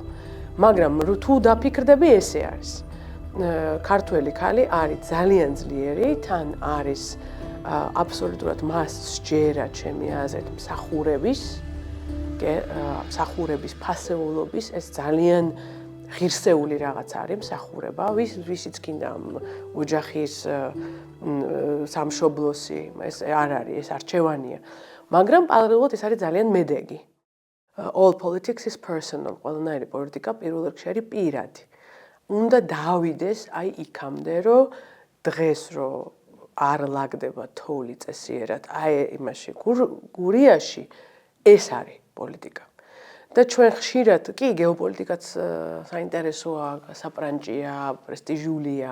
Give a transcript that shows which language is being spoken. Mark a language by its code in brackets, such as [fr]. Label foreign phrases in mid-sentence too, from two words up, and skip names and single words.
[ka] მაგრამ თუ დაფიქრდები ესე არის. ქართველი ქალი არის ძალიან ძლიერი, თან არის აბსოლუტურად მას სჯერა ჩემი აზრით მსახურების ფასეულობის ეს ძალიან ღირსეული რაღაც არის მსახურება, ვისიც კიდე ოჯახის სამშობლოსი, ეს არ არის, ეს არჩევანია. მაგრამ პარალელურად ეს არის ძალიან მედეგი. [en] All politics is personal, [ka] ყველანაირი პოლიტიკა პირველ რიგში არის პირადი. უნდა დავიდეს იქამდე, რომ დღეს რო არ ლაგდება თოვლი წესიერად, იმაში გურიაში ეს არის პოლიტიკა. და ჩვენ ხშირად კი გეოპოლიტიკაც საინტერესოა, საპრანჭია, პრესტიჟულია.